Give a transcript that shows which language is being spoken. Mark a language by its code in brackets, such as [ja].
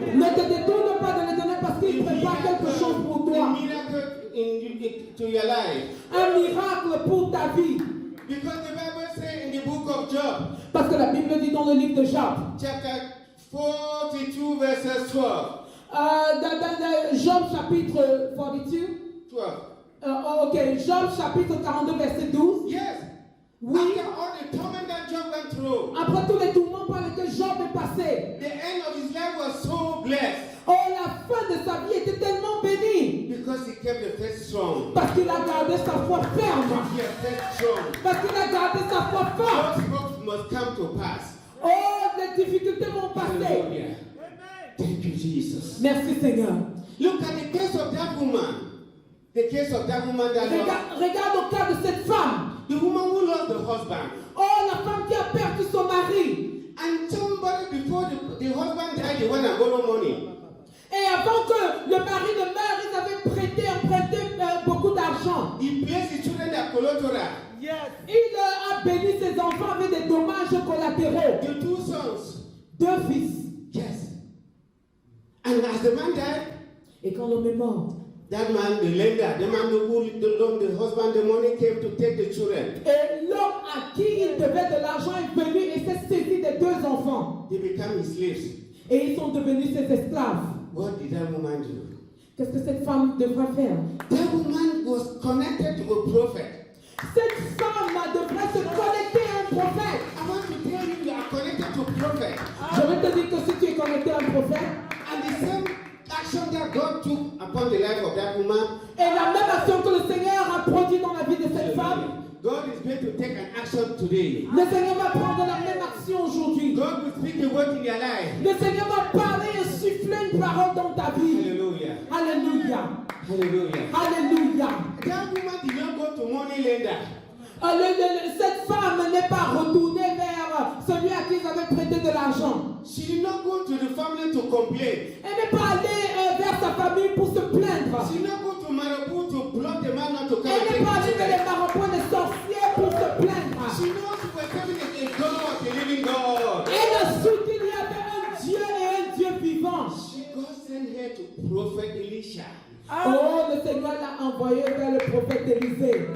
[fr] Ne te détourne pas de l'Éternel parce qu'il prépare quelque chose pour [en] A [fr] toi. [en] miracle to your life. [fr] Un miracle pour ta vie. [en] Because the Bible says in the book of Job, [fr] Parce que la Bible dit dans le livre de Job, [en] chapter 42, verses 12. [fr] dans Job chapitre 42, 12. ok, Job chapitre 42 verset 12. [en] Yes. [fr] Oui. [en] After all the torment that Job went through, [fr] Après tous les tourments par lesquels Job est passé, [en] the end of his life was so blessed [fr] oh, la fin de sa vie était tellement bénie [en] because he kept the faith strong. [fr] parce qu'il a gardé sa foi ferme, [en] He kept faith strong. [fr] parce qu'il a gardé sa foi forte. [en] God's hopes must come to pass. [fr] Oh, les difficultés vont passer. [en] Hallelujah. Thank you, Jesus. [fr] Merci Seigneur. [en] Look at the case of that woman. The case of that woman that lost, [fr] Regarde au cas de cette femme. [en] the woman who lost the husband. [fr] Oh, la femme qui a perdu son mari. [en] And somebody before the husband died, they went and borrowed money. [fr] Et avant que le mari ne meure, ils avaient emprunté beaucoup d'argent. [en] He placed his children at collateral. [fr] Il a béni ses enfants avec des dommages collatéraux. [en] The two sons. [fr] 2 fils. [en] Yes. And as the man died, [fr] Et quand l'homme est mort, [en] that man, the lender, the man who loaned the husband the money, came to take the children. [fr] et l'homme à qui il devait de l'argent est venu et s'est saisi des 2 enfants. [en] They became his slaves. [fr] Et ils sont devenus ses esclaves. [en] What did that woman do? [fr] Qu'est-ce que cette femme devra faire? [en] That woman was connected to a prophet. [fr] Cette femme devrait se connecter à un prophète. [en] I want to tell you, you are connected to a prophet. [fr] Je vais te dire que si tu es connecté à un prophète, [en] And the same action that God took upon the life of that woman, [fr] et la même action que le Seigneur a produit dans la vie de cette femme, [en] God is going to take an action today. [fr] le Seigneur va prendre la même action aujourd'hui. [en] God will speak a word in your life. [fr] Le Seigneur va parler et souffler une parole dans ta vie. [en] Hallelujah. [fr] Alléluia. [en] Hallelujah. [fr] Alléluia. [en] That woman did not go to money lender. [fr] Cette femme n'est pas retournée vers celui à qui ils avaient prêté de l'argent. [en] She did not go to the family to complain. [fr] Elle n'est pas allée vers sa famille pour se plaindre. [en] She did not go to Marabout to block the man not to come [fr] Elle [en] and [fr] n'est pas allée [en] take [fr] vers [en] the [fr] les marabouts des sorciers pour se plaindre. [en] She knows we were serving a God, a living God. [fr] Elle a su qu'il y avait un Dieu et un Dieu vivant. [en] God sent her to Prophet Elisha. [fr] Oh, le Seigneur l'a envoyé vers le prophète Élisée.